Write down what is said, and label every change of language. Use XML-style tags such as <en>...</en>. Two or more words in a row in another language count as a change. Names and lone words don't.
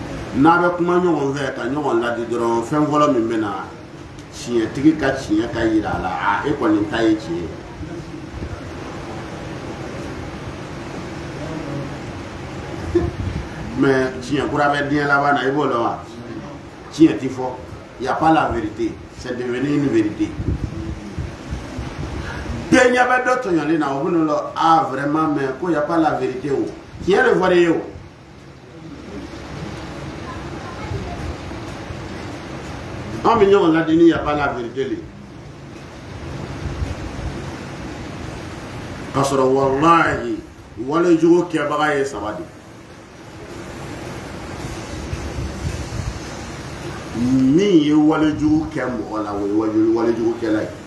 <bm>n'a bɛ kuma ɲɔgɔn fɛ ka ɲɔgɔn ladi dɔrɔn fɛn fɔlɔ min bɛ na tiɲɛtigi ka tiɲɛ ka yira a la e kɔni ta ye tiɲɛ mais tiɲɛ kura bɛ diɲɛ laban na i b'o dɔn wa tiɲɛ ti fɔ</bm> <fr>y a pas la vérité c'est devenu une vérité</fr> <bm>bɛɛ ɲɛ bɛ dɔ tɔɲɔlen na o bɛ n'o la</bm> <fr>vraiment mais</fr> <bm>ko</bm> <fr>y a pas la vérité</fr> <bm>o tiɲɛ de fɔra e ye o an bɛ ɲɔgɔn ladi ni</bm> <fr>y a pas la vérité le</fr> <bm>k'a sɔrɔ wallahi walejugu kɛbaga ye saba de min ye walejugu kɛ mɔgɔ la o ye walejugu kɛla ye</bm>